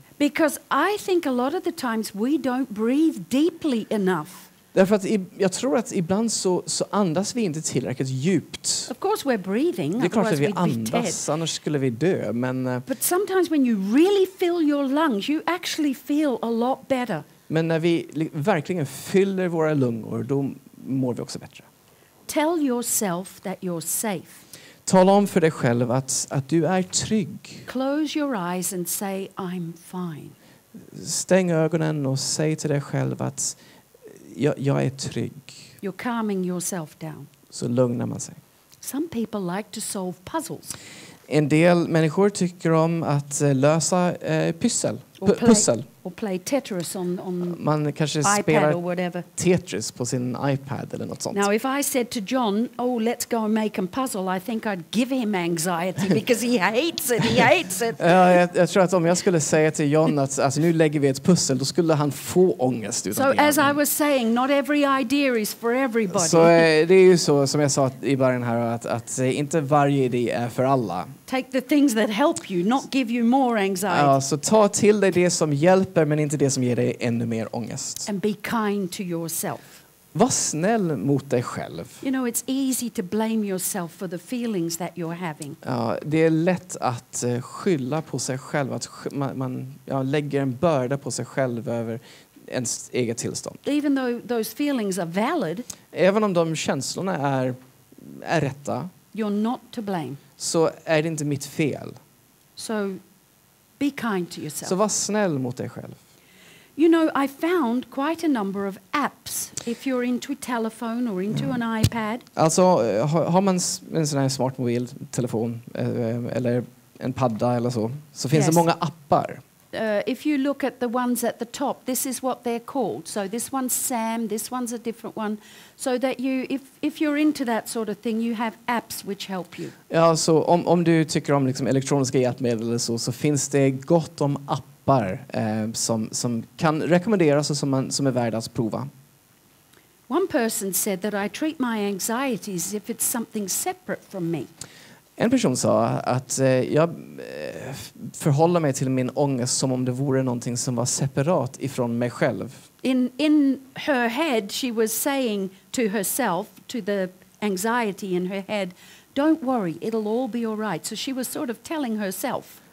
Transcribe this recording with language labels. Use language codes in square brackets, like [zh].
[en] Because I think a lot of the times we don't breathe deeply enough. [sv] Därför att jag tror att ibland så andas vi inte tillräckligt djupt. [en] Of course we're breathing, [sv] Det är klart att vi [en] otherwise we'd be dead. [sv] andas, annars skulle vi dö. Men [en] But sometimes when you really fill your lungs, you actually feel a lot better. [sv] när vi verkligen fyller våra lungor, då mår vi också bättre. [en] Tell yourself that you're safe. [sv] Tala om för dig själv att du är trygg. [en] Close your eyes and say, I'm fine. [sv] Stäng ögonen och säg till dig själv att jag är trygg. [en] You're calming yourself down. [sv] Så lugnar man sig. [en] Some people like to solve puzzles. [sv] En del människor tycker om att lösa pussel. [en] Or play Tetris on [sv] Man kanske [en] iPad or [sv] spelar [en] whatever. [sv] Tetris på sin iPad eller något sånt. [en] Now, if I said to John, "Oh, let's go and make a puzzle," I think I'd give him anxiety because he hates it. He hates it. [sv] Jag tror att om jag skulle säga till John att alltså, nu lägger vi ett pussel, då skulle han få ångest. [en] So, as I was saying, not every idea is for everybody. [sv] Så det är ju så som jag sa i början här att inte varje idé är för alla. [en] Take the things that help you, not give you more anxiety. [sv] Ja, så ta till dig det som hjälper men inte det som ger dig ännu mer ångest. [en] And be kind to yourself. [sv] Var snäll mot dig själv. [en] You know, it's easy to blame yourself for the feelings that you're having. [sv] Ja, det är lätt att skylla på sig själv, att man lägger en börda på sig själv över ens eget tillstånd. [en] Even though those feelings are valid, [sv] även om de känslorna är rätta, [en] you're not to blame. [sv] så är det inte mitt fel. [en] So be kind to yourself. [sv] Så var snäll mot dig själv. [en] You know, I found quite a number of apps if you're into a telephone or into an iPad. [sv] Alltså har man en sån här smart mobiltelefon eller en padda eller så finns det många appar. [en] If you look at the ones at the top, this is what they're called. So this one's Sam, this one's a different one. So that you, if you're into that sort of thing, you have apps which help you. [sv] Ja, så om du tycker om liksom elektroniska hjälpmedel eller så finns det gott om appar som kan rekommenderas och som är värda att prova. [en] One person said that I treat my anxieties as if it's something separate from me. [sv] En person sa att jag förhåller mig till min ångest som om det vore någonting som var separat ifrån mig själv. [en] In her head, she was saying to herself, to the anxiety in her head, don't worry, it'll all be all right. So she was sort of telling herself.